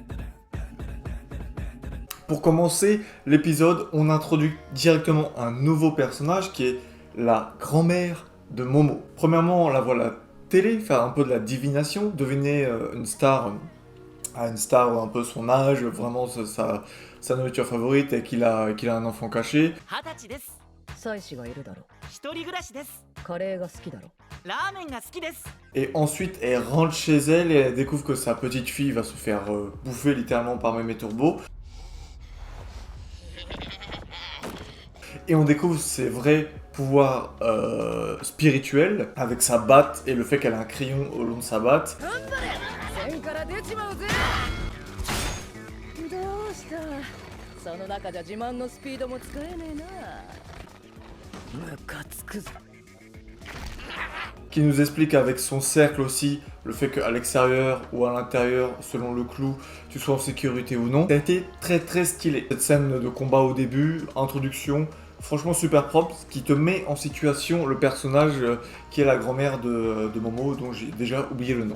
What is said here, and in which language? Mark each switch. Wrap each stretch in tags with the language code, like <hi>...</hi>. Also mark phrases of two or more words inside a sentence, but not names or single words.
<fr>Pour commencer l'épisode, on introduit directement un nouveau personnage qui est la grand-mère de Momo. Premièrement, on la voit à la télé faire un peu de la divination, deviner une star à une star un peu son âge, vraiment sa nourriture favorite et qu'il a un enfant caché.</fr> <ja>20歳です。妻子がいるだろ一人暮らしです。う。カレーが好きだろラーメンが好きです。</ja> <fr>Et ensuite, elle rentre chez elle et elle découvre que sa petite fille va se faire bouffer littéralement par Mémé Turbo. Et on découvre ses vrais pouvoirs spirituels avec sa batte et le fait qu'elle a un crayon au long de sa batte.</fr> <ja>線から出ちまうぜ。どうした。その中じゃ自慢のスピードも使えねえな。ムカつくぞ。</ja> <fr>Qui nous explique avec son cercle aussi le fait qu'à l'extérieur ou à l'intérieur, selon le clou, tu sois en sécurité ou non. Ça a été très stylé. Cette scène de combat au début, introduction, franchement super propre, qui te met en situation le personnage qui est la grand-mère de Momo, dont j'ai déjà oublié le nom.</fr>